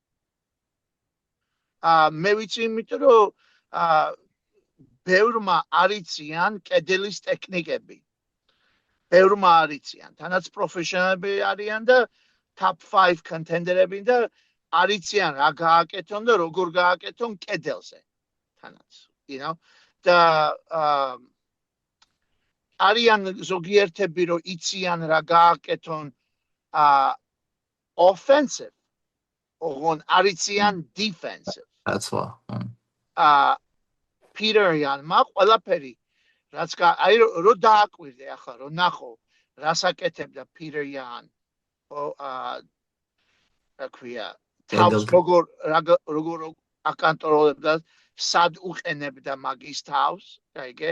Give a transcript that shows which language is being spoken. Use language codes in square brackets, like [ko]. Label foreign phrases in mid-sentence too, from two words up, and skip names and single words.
[ka] მე ვიცი იმიტომ რომ ბევრმა არიციან კედელის ტექნიკები ბევრმა არიციან თანაც პროფესიონალები არიან და [en] top 5 contender- [ka] ები და არიციან რა გააკეთონ და როგორ გააკეთონ კედელზე თანაც [en] you know [ka] და არიან ზოგიერთები რომ იციან რა გააკეთონ offensive ოღონ არიციან defensive [en] that's why [ka] პიტერიანმა ყველაფერი რაც აი რო დააკვირდე ახლა რო ნახო რას აკეთებდა პიტერიან რა ქვია თავს როგორ აკონტროლებდა სად უყენებდა მაგის თავს გაიგე